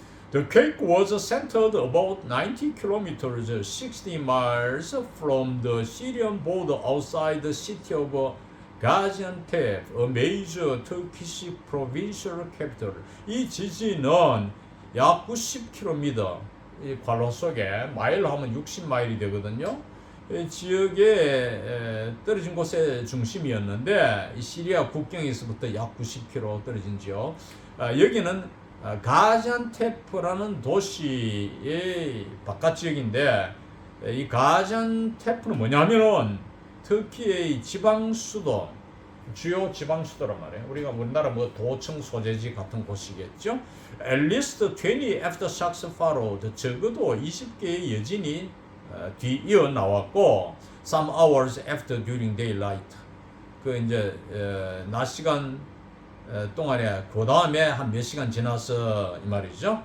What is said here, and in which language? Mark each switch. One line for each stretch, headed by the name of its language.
English: The quake was centered about 90 kilometers, 60 miles from the Syrian border outside the city of Gaziantep, a major Turkish provincial capital.
Korean: 이 지진은 약 90km, 이 관로 속에 마일로 하면 60마일이 되거든요. 이 지역에 떨어진 곳의 중심이었는데 이 시리아 국경에서부터 약 90km 떨어진 지역. 여기는 가지안테프라는 도시의 바깥 지역인데 이 가지안테프는 뭐냐면은 터키의 지방 수도, 주요 지방 수도란 말이에요. 우리가 우리나라 뭐 도청 소재지 같은 곳이겠죠.
English: At least 20 aftershocks followed.
Korean: 적어도 20개의 여진이 뒤이어 나왔고,
English: some hours after during daylight.
Korean: 그 이제 낮 시간 동안에 그 다음에 한 몇 시간 지나서 이 말이죠.